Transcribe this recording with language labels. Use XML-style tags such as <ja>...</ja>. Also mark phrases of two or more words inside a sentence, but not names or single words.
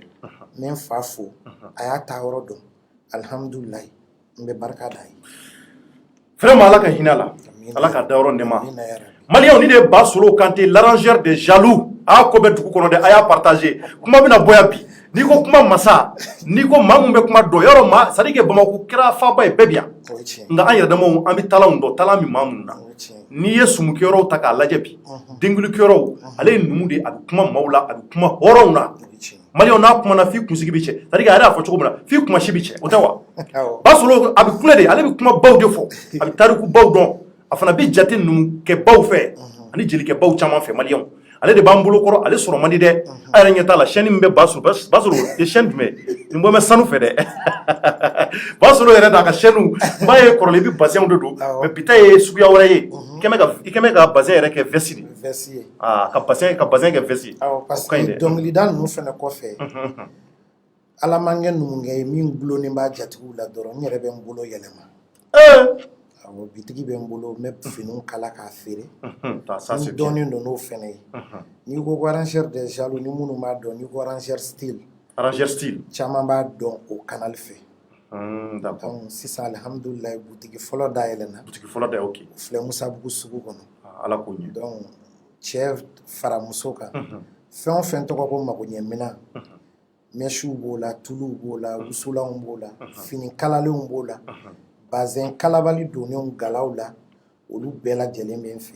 <bm>n bɛ n fa fo a y'a ta yɔrɔ dɔn alihamudulilayi n bɛ barika da ye vraiment ala ka hinɛ la ala ka dayɔrɔ nɛma Amina ya Rabbi. maliyɛnw ni de ba solo kante l'arrangeur de jaloux a ko bɛ dugu kɔnɔ dɛ a y'a partager kuma bɛna bɔ yan bi n'i ko kuma masa n'i ko maa mun bɛ kuma dɔn yɔrɔ maa</bm> <fr>c'est à dire que</fr> <bm>Bamako kɛra faaba ye bɛɛ bi yan O ye tiɲɛ nka an yɛrɛ damaw an bɛ talanw dɔn talan min maa minnu na o ye tiɲɛ n'i ye sumukɛyɔrɔw ta k'a lajɛ bi denkulikɛyɔrɔw ale ye numu de ye a bɛ kuma maaw la a bɛ kuma hɔrɔnw na o ye tiɲɛ maliyɛnw n'a kumana f'i kunsigi bi cɛ</bm> <fr>c'est à dire que</fr> <bm>a yɛrɛ y'a fɔ cogo min na f'i kumasi bi cɛ o tɛ wa awɔ ba solo a bɛ kulɛ de ale bɛ kuma baw de fɔ a bɛ tariku baw dɔn a fana bɛ jate numu kɛ baw fɛ ani jelikɛ baw caman fɛ maliyɛnw ale de b'an bolo kɔrɔ ale sɔrɔ man di dɛ a yɛrɛ ɲɛ t'a la chaîne min bɛ ba solo ye chaîne jumɛn nin bɔ bɛ sanu fɛ dɛ ba solo yɛrɛ n'a ka chaîne n b'a ye kɔrɔlen i bɛ bassinw de don mais bi ta ye suguya wɛrɛ ye i kɛ mɛ ka bassin yɛrɛ kɛ veste de vɛsi ye ka bassin kɛ veste awɔ parce o ka ɲi que dɛ dɔnkilida ninnu fɛnɛ kɔfɛ ala man kɛ numukɛ ye min gulonnen b'a jatigiw la dɔrɔn n yɛrɛ bɛ n bolo yɛlɛma awɔ bitigi bɛ n bolo n bɛ finiw kala k'a feere</bm> <fr>ça c'est</fr> <bm>n bien dɔnnen don n'o fɛnɛ ye n'i ko ko arrangeur des jaloux ni minnu b'a dɔn n'i ko</bm> <fr>arrangeur style arrangeur style</fr> <bm>caman b'a dɔn o canal fɛ d'accord donc sisan alihamudulilayi butigi fɔlɔ dayɛlɛnna boutique fɔlɔ da ok o filɛ musabugu sugu kɔnɔ ala k'o ɲɛ donc cɛ fara muso kan fɛn o fɛn tɔgɔ ko magoɲɛminan mɛsiw b'o la tuluw b'o la wusulanw b'o la fini kalalenw b'o la bazɛn kalabali donnenw galaw la olu bɛɛ lajɛlen bɛ n fɛ yen</bm>